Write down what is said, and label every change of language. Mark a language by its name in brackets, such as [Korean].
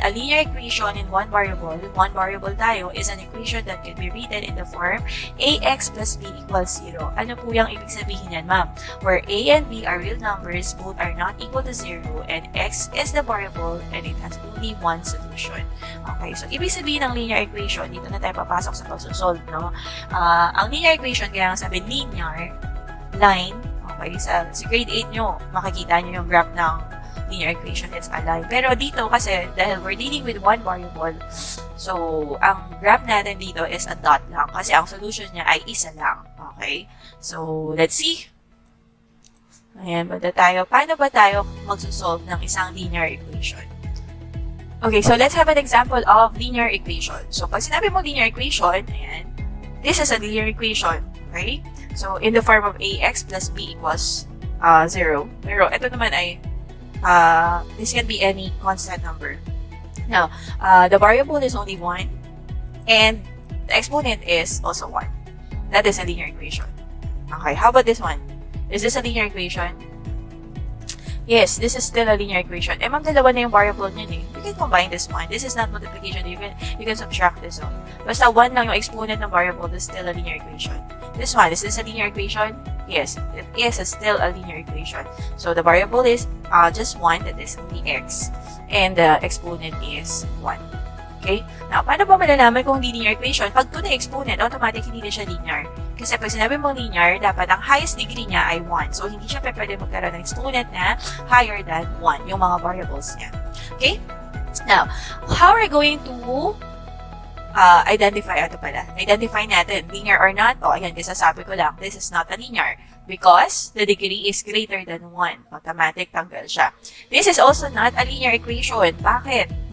[English] A linear equation in one variable tayo is an equation that can be written in the form ax plus b equals 0. [Filipino] Ano po yung ibig sabihin yan, ma'am? [English] Where a and b are real numbers, both are not equal to 0, and x is the variable, and it has only one solution. [Filipino] Okay, so ibig sabihin ng linear equation, dito na tayo papasok sa pagsosolve, no? Ang linear equation, kaya nga sabi linear line, okay, sa grade 8 nyo, makikita nyo yung graph ng [English] linear equation is aligned. [Filipino] Pero dito kasi, dahil [English] we're dealing with one variable, [Filipino] so ang graph natin dito is a dot lang kasi ang solution niya ay isa lang. Okay? [English] So, let's see. [Filipino] Ayan, banda tayo. Paano ba tayo magsosolve ng isang linear equation? [English] Okay, so let's have an example of linear equation. So, [Filipino] pag sinabi mo linear equation, ayan, [English] this is a linear equation. Okay? So, in the form of ax plus b equals 0. [Filipino] Pero ito naman ay, [English] this can be any constant number. Now, the variable is only 1 and the exponent is also 1. That is a linear equation. Okay, how about this one? Is this a linear equation? Yes, this is still a linear equation. Eh, ma'am, [Filipino] dalawa na yung variable niyan eh. [English] You can combine this one. This is not multiplication. You can subtract this one. [Filipino] Basta 1 lang yung exponent ng variable, [English] this is still a linear equation. This one, is this a linear equation? Yes, it is still a linear equation. So, the variable is just 1, that is only x. And the exponent is 1. Okay? Now, [Filipino] paano ba malalaman kung linear equation? Pag 2 na exponent, automatic hindi na siya linear. Kasi pag sinabi mong linear, dapat ang highest degree niya ay 1. So, hindi siya pwede magkaroon ng exponent na [English] higher than 1, [Filipino] yung mga variables niya. [English] Okay? Now, how are we going to identify natin, linear or not? O, ayan, [Filipino] kasi sabi ko lang, [English] this is not a linear because the degree is greater than 1. Automatic, [Filipino] tanggal siya. [English] This is also not a linear equation. Bakit?